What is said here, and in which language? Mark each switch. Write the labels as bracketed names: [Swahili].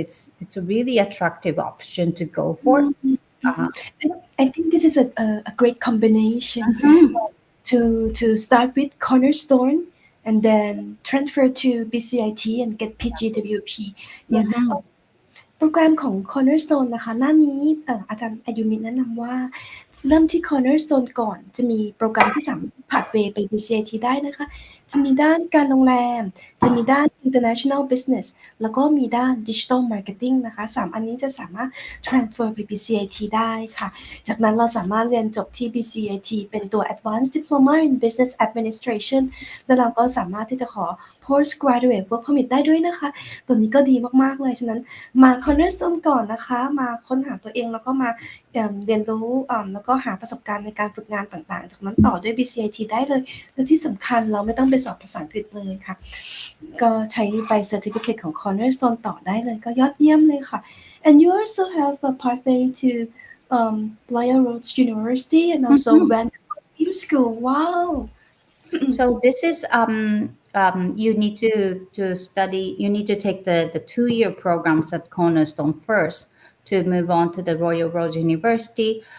[English] So it's a really attractive option to go for. I think this is a great combination to start with Cornerstone and then transfer to BCIT and get PGWP. Yeah. [Thai] โปรแกรมของ Cornerstone นะคะหน้านี้อาจารย์อายุมิแนะนำว่าเริ่มที่ Cornerstone ก่อนจะมีโปรแกรมที่สามารถผ่านเวย์ไป BCIT ได้นะคะ จะมีด้านการโรงแรมจะมีด้าน International Business แล้วก็มีด้าน Digital Marketing นะคะ3อันนี้จะสามารถ transfer ไป BCIT ได้ค่ะจากนั้นเราสามารถเรียนจบที่ BCIT เป็นตัว Advanced Diploma in Business Administration แล้วเราก็สามารถที่จะขอ postgraduate work permit ได้ด้วยนะคะตัวนี้ก็ดีมากๆเลยฉะนั้นมา Cornerstone ก่อนนะคะมาค้นหาตัวเองแล้วก็มา เรียนรู้แล้วก็หาประสบการณ์ในการฝึกงานต่างๆจากนั้นต่อด้วย BCIT ได้เลยและที่สำคัญเราไม่ต้องไปสอบภาษาอังกฤษเลยค่ะก็ใช้ใบ certificate ของ Cornerstone ต่อได้เลยก็ยอดเยี่ยมเลยค่ะ [English] and you also have a pathway to Royal Roads University and also Vancouver Film School. Wow. So this is you need to study. You need to take the 2-year programs at Cornerstone first to move on to the Royal Roads University.